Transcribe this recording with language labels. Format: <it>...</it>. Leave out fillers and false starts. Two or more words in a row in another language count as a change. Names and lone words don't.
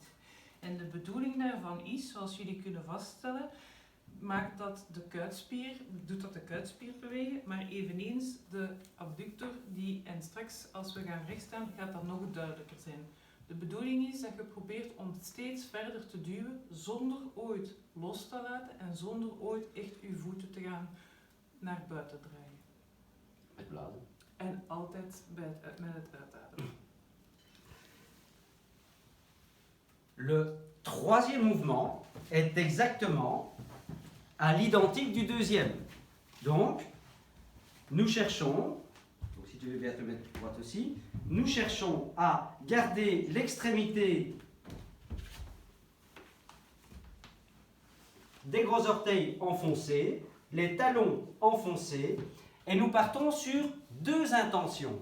<nl>En de bedoeling daarvan is, zoals jullie kunnen vaststellen, doet dat de kuitspier bewegen, maar eveneens de abductor en straks als we gaan rechtstaan gaat dat nog duidelijker zijn. De bedoeling is dat je probeert om steeds verder te duwen zonder ooit los te laten en zonder ooit echt je voeten te gaan naar buiten draaien. Met blazen. En altijd met het uitademen.</nl> <fr>Le troisième mouvement est exactement à l'identique du deuxième. Donc, nous cherchons, donc si tu veux bien te mettre droite aussi, nous cherchons à garder l'extrémité des gros orteils enfoncés, les talons enfoncés, et nous partons sur 2 intentions.</fr>